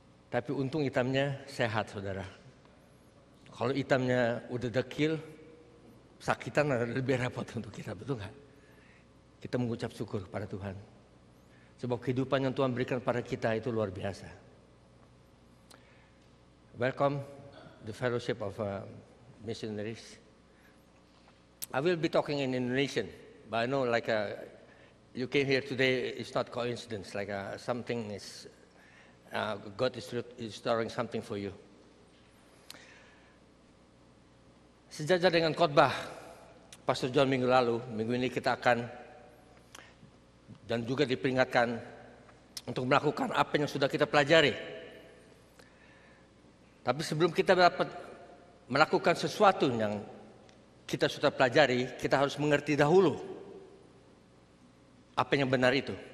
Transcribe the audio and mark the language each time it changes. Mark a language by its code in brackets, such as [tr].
[id] Tapi untung hitamnya sehat, saudara. Kalau hitamnya udah dekil, sakitan lebih repot untuk kita, betul nggak? Kita mengucap syukur kepada Tuhan. Sebab kehidupan yang Tuhan berikan pada kita itu luar biasa. [en] Welcome the fellowship of missionaries. I will be talking in Indonesian, but I know you came here today, it's not coincidence, something is, God is restoring something for you. [id] Sejajar dengan khotbah Pastor John minggu lalu, minggu ini kita akan dan juga diperingatkan untuk melakukan apa yang sudah kita pelajari. Tapi sebelum kita dapat melakukan sesuatu yang kita sudah pelajari, kita harus mengerti dahulu apa yang benar itu.